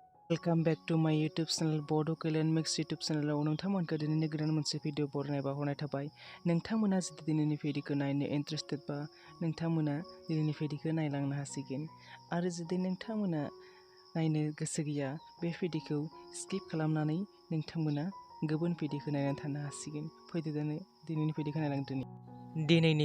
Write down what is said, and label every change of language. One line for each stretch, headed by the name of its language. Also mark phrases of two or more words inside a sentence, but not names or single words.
English: Welcome back to my YouTube channel Bodo Kalyanmix YouTube channel
Bodo: नोंथांमोनखौ दिनैनि गोदान मोनसे भिडिअ बरायनाय बावहरनाय थाबाय नोंथांमोना जुदि दिनैनि भिडिअखौ नायनो इन्टारेस्टेड बा नोंथांमोना दिनैनि भिडिअखौ नायलांनो हासिगोन आरो जुदि नोंथांमोना नायनो गोसो गैया बे भिडिअखौ स्किप खालामनानै नोंथांमोना गुबुन भिडिअखौ नायनानै थानो हासिगोन फैदो दिनैनि भिडिअखौ नायलांदोनि दिनैनि